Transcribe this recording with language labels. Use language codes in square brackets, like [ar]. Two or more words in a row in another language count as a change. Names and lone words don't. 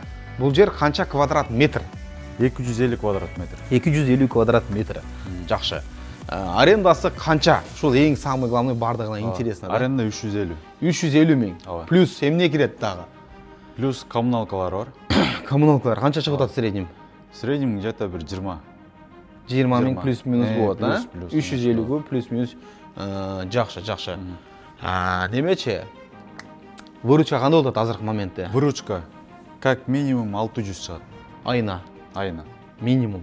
[ky] Бул жер канча квадрат метр? 250 квадрат метр. 250 квадрат метр. Жакшы. Арендасы канча? Ушул эң [ru] самый главный [ky] бардыгына интересно. Аренда 350. 350 миң. Плюс эмне кирет дагы? Плюс коммуналкалар бар. Коммуналкалар канча чыгып атат [ru] в среднем? В среднем где-то бир 20. [ky] 20 миң плюс-минус болот, а? Плюс. 350 плюс-минус жакшы. Немечи? Выручка кандай болот азыркы моментте? [ru] Выручка как минимум 600 чыгат. [ky] Айына. Минимум.